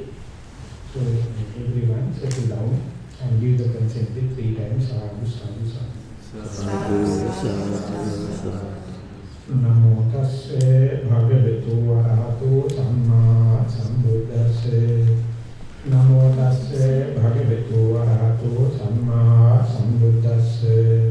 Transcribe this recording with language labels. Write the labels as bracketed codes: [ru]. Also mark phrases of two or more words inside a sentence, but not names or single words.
[en] So everyone settle down and give the consent 3 times. [pi] Sadhu, sadhu, sadhu. Namo tasse bhagavato arahato samma sambuddhasse. Namo tasse bhagavato arahato samma sambuddhasse.